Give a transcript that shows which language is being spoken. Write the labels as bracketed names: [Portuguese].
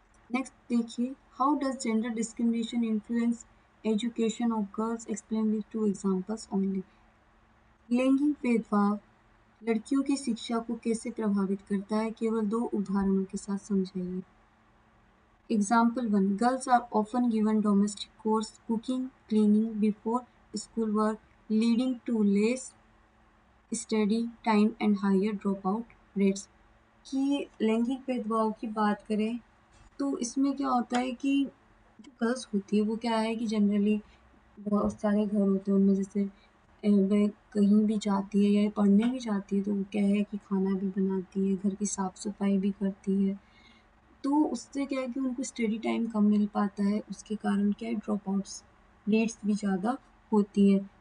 [English] Next देखिए, how does gender discrimination influence education of girls, explain with 2 examples only. [Hindi] लैंगिक भेदभाव लड़कियों की शिक्षा को कैसे प्रभावित करता है, केवल 2 उदाहरणों के साथ समझाइए। [English] Example 1. Girls are often given domestic chores, cooking, cleaning before school work, leading to less study time and higher dropout rates. [Hindi] कि लैंगिक भेदभाव की बात करें तो इसमें क्या होता है कि जो गर्ल्स होती है वो क्या है कि जनरली बहुत सारे घर होते हैं उनमें, जैसे वह कहीं भी जाती है या पढ़ने भी जाती है तो वो क्या है कि खाना भी बनाती है, घर की साफ सफाई भी करती है, तो उससे क्या है कि उनको स्टडी टाइम कम मिल पाता है, उसके कारण क्या है ड्रॉप आउट्स रेट्स भी ज़्यादा होती है।